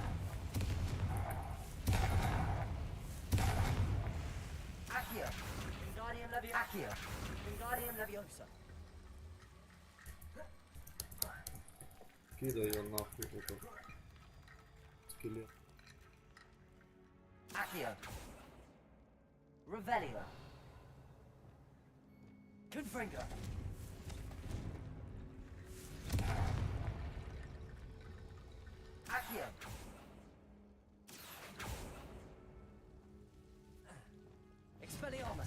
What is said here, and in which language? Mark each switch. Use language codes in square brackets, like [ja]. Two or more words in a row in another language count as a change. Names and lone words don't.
[la] Accio! Wingardium Leviosa! Accio! Wingardium Leviosa! [ru] Кидай я нахуй это. Скелет. [la] Accio! Revelio! Confringo! Accio! Expelliarmus!